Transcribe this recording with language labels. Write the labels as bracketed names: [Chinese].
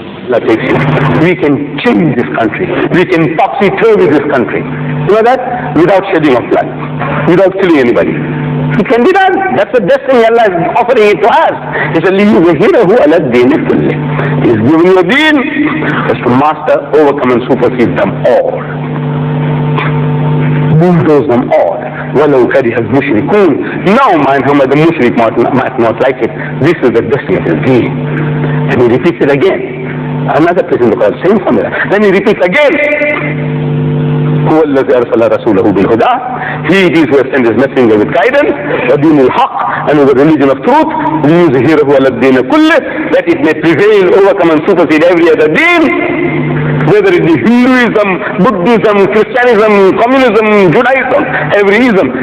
[English] We can change this country. We can topsy-turvy this country. You know that? Without shedding of blood. Without killing anybody. It can be done. That's the destiny Allah is offering it to us. He said, [Arabic] لِيُظْهِرَهُ عَلَى الدِّينِ كُلِّهِ. [English] He's giving you a deen just to master, overcome and supersede them all. Bulldoze them all. [Arabic] وَلَوْ كَرِهَ الْمُشْرِكُونَ. [English] Now, Muhammad, the mushrik might not like it. This is the destiny of his deen. And he repeats it again. Another place in the Quran, same formula. Then he repeats again. [Arabic] هو الذي أرسل رسوله بالهدى. [English] He it is who has sent his messenger with guidance, [Arabic] ودين الحق, [English] and with the religion of truth, [Arabic] ليظهره على الدين كله, [English] that it may prevail, overcome and supersede every other deen, whether it be Hinduism, Buddhism, Christianism, Communism, Judaism, every ism.